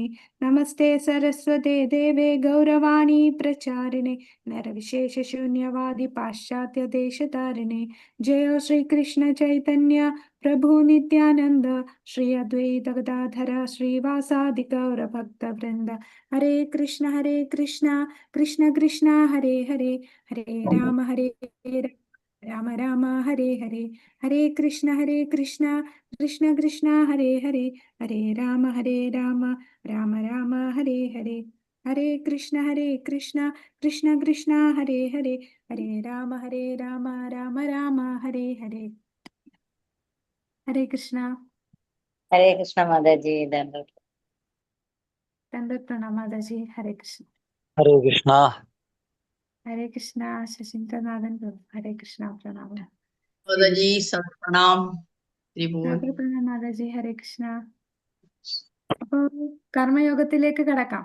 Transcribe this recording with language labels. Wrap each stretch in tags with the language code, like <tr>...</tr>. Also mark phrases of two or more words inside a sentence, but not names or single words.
<sa>നമസ്തേ സരസ്വതേ ദേവേ ഗൗരവാണി പ്രചാരിണേ നരവിശേഷശൂന്യവാദി പാശ്ചാത്യ ദേശതാരിണേ. ജയോ ശ്രീകൃഷ്ണ ചൈതന്യ പ്രഭു നിത്യാനന്ദ ശ്രീ അദ്വൈത ഗദാധര ശ്രീവാസാദി ഗൗരഭക്തവൃന്ദ. ഹരേ കൃഷ്ണ കൃഷ്ണ കൃഷ്ണ ഹരേ ഹരേ ഹരേ രാമ രാമ രാമ ഹരേ ഹരേ. ഹരേ കൃഷ്ണ കൃഷ്ണ കൃഷ്ണ ഹരേ ഹരേ ഹരേ രാമ രാമ രാമ ഹരേ ഹരേ. ഹരേ കൃഷ്ണ കൃഷ്ണ കൃഷ്ണ ഹരേ ഹരേ ഹരേ രാമ രാമ രാമ ഹരേ ഹരേ. ഹരേ കൃഷ്ണ. ഹരേ കൃഷ്ണ മാതാജി. പ്രണാം മാതാജി. ഹരേ കൃഷ്ണ. ഹരേ കൃഷ്ണ. ഹരേ കൃഷ്ണ. ശശീന്ദ്രനാഥൻ പ്രഭു ഹരേ കൃഷ്ണ. പ്രണാമം മാതാജി. പ്രണാം. പ്രണാം മാതാജി. ഹരേ കൃഷ്ണ.</sa> <ml>അപ്പൊ കർമ്മയോഗത്തിലേക്ക് കടക്കാം.</ml>